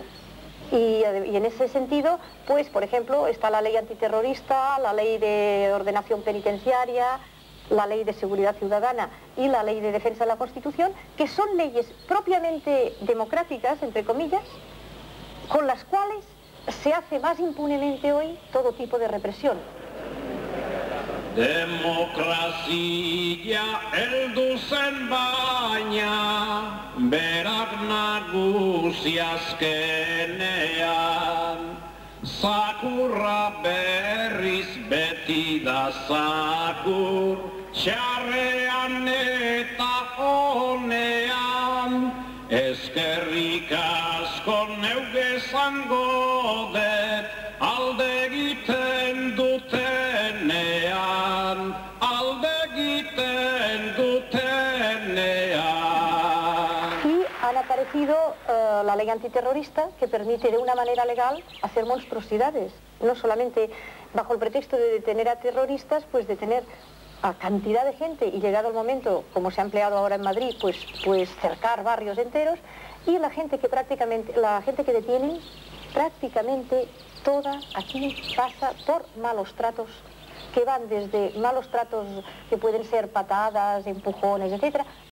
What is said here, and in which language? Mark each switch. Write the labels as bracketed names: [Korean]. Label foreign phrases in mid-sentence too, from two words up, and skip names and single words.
[Spanish] Y en ese sentido, pues, por ejemplo, está la ley antiterrorista, la ley de ordenación penitenciaria, la ley de seguridad ciudadana y la ley de defensa de la Constitución, que son leyes propiamente democráticas, entre comillas, con las cuales se hace más impunemente hoy todo tipo de represión. [Basque] Demokrazia heldu zen baina, berak nagusi azkenean, zakurra berriz beti da zakur, txarrean eta honean, eskerrik asko neuge zango dut, alde egiten dutenean, alde egiten dutenean. [Spanish] Y han aparecido la ley antiterrorista, que permite de una manera legal hacer monstruosidades, no solamente bajo el pretexto de detener a terroristas, pues detener a cantidad de gente y llegado el momento, como se ha empleado ahora en Madrid, pues cercar barrios enteros, y la gente que detienen, prácticamente toda aquí pasa por malos tratos, que van desde malos tratos que pueden ser patadas, empujones, etcétera,